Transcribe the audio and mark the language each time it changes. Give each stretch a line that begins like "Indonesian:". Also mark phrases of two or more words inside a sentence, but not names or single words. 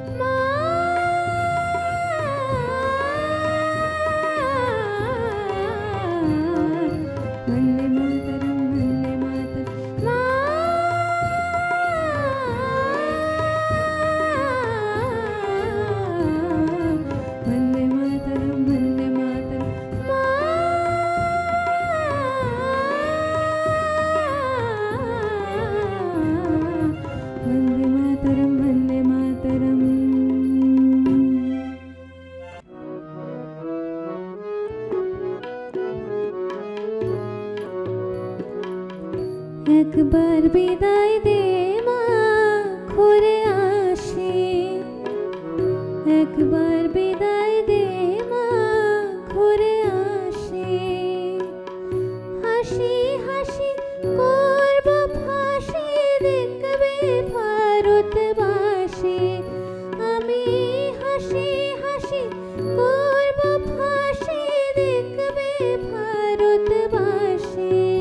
Sanskrit: वन्दे मातरं वन्दे मातरं वन्दे मातरं वन्दे मातरं वन्दे मातरं वन्दे मातरम्
Bangla: একবার বিদায় দে মা ঘুরে আসি একবার বিদায় দে মা ঘুরে আসি হাসি হাসি করব ফাঁসি দেখবে ভারতবাসী আমি হাসি হাসি করব ফাঁসি দেখবে ভারতবাসী